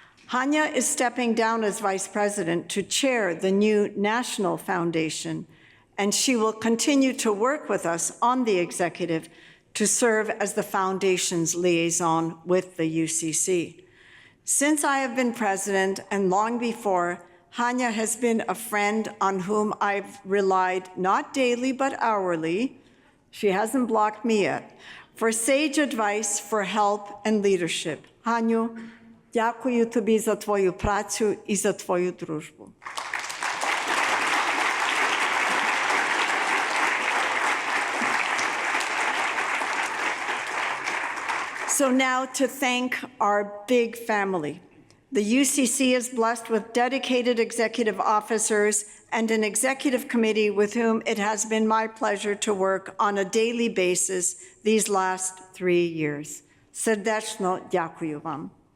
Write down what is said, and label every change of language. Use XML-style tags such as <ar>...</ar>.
<en>Hanya is stepping down as Vice President to chair the new National Foundation, and she will continue to work with us on the executive to serve as the Foundation's liaison with the UCC. Since I have been president, and long before, Hanya has been a friend on whom I've relied not daily but hourly, she hasn't blocked me yet, for sage advice, for help and leadership.</en> <uk>Hanyu, дякую тобі за твою працю і за твою дружбу.</uk> <en>So now to thank our big family. The UCC is blessed with dedicated executive officers and an executive committee with whom it has been my pleasure to work on a daily basis these last 3 years.</en> <uk>Serdečno дякую вам.</uk>